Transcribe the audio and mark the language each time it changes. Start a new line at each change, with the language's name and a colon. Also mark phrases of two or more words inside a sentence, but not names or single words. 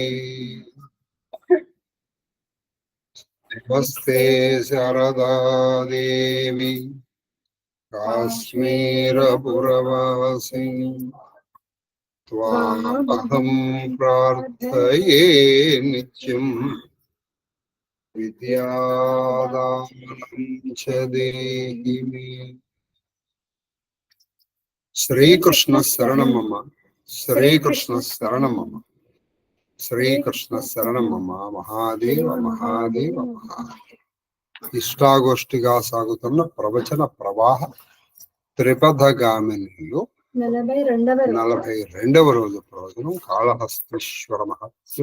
Sanskrit: नमस्ते शारदा देवी काश्मीरपुरवासिनी त्वामहं प्रार्थये नित्यं विद्यादानं च देहि मे। श्रीकृष्ण शरणं मम। श्रीकृष्ण शरणं मम। శ్రీకృష్ణ శరణమమ్మ. మహాదేవ మహాదేవ మహాదేవ.
Telugu: ఇష్టాగోష్ఠిగా సాగుతున్న ప్రవచన ప్రవాహ త్రిపథగామినిలో 42వ రోజు ప్రవచనం కాళహస్తీశ్వర మహత్యం.